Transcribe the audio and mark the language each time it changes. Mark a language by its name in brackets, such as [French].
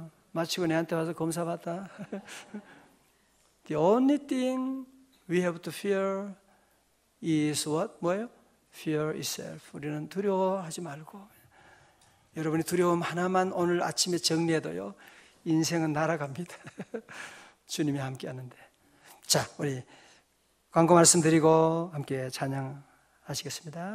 [Korean] 마치고 내한테 와서 검사 받다. [English] The only thing we have to fear is what? [Korean] 뭐예요? [English] Fear itself. [Korean] 우리는 두려워하지 말고 여러분이 두려움 하나만 오늘 아침에 정리해도요 인생은 날아갑니다. 주님이 함께 하는데. 자, 우리 광고 말씀드리고 함께 찬양하시겠습니다.